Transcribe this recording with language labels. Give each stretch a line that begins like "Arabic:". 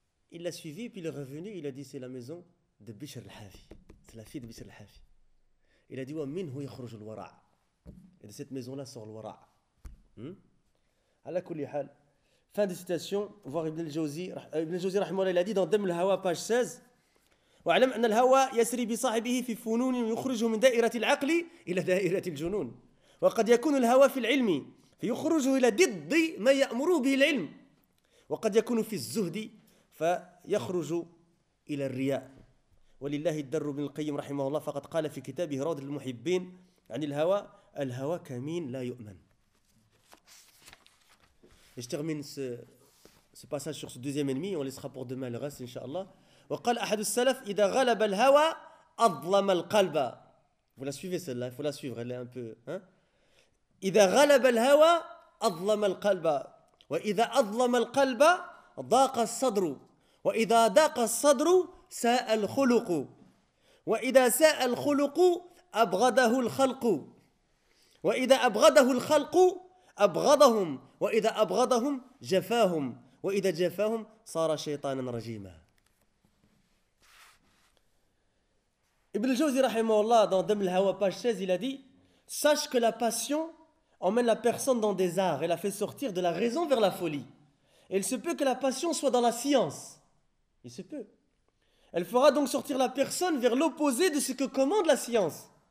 French: Il l'a suivi, puis il est revenu, il a dit, c'est la maison de Bishr al-Hafi. C'est la fille de Bishr al-Hafi. Il a dit,
Arabic: wa minhu yakhruj al-wara'.
French: Et de cette maison-là sort le wara'.
Arabic: Ala kulli hal.
French: Fin de citation, voir Ibn al-Jawzi, rahimahullah, il a dit dans Dam al-Hawa, page 16.
Arabic: وعلم أن الهوى يسري بصاحبه في فنون يخرجه من دائرة العقل إلى دائرة الجنون وقد يكون الهوى في العلم فيخرجه إلى ضد ما يأمر به العلم وقد يكون في الزهد فيخرج إلى الرياء ولله الدر بن القيم رحمه الله فقد قال في كتابه روض المحبين عن الهوى الهوى كمين لا يؤمن اشتغمين
French: ce passage sur ce deuxième ennemi on laissera pour demain le reste inshallah.
Arabic: وقال أحد السلف إذا غلب الهوى أظلم القلب.
French: Vous la suivez celle-là, il faut la suivre, elle est un peu. Hein?
Arabic: إذا غلب الهوى أظلم القلب. وإذا أظلم القلب ضاق الصدر. وإذا ضاق الصدر ساء الخلق. وإذا ساء الخلق أبغضه الخلق. وإذا أبغضه الخلق أبغضهم. وإذا أبغضهم جفاهم. وإذا جفاهم صار شيطانا رجيما.
French: Ibn al-Jawzi, rahimahullah, dans Dam al-Hawa, page 16, il a dit « Sache que la passion emmène la personne dans des arts et la fait sortir de la raison vers la folie. Et il se peut que la passion soit dans la science. » Il se peut. « Elle fera donc sortir la personne vers l'opposé de ce que commande la science.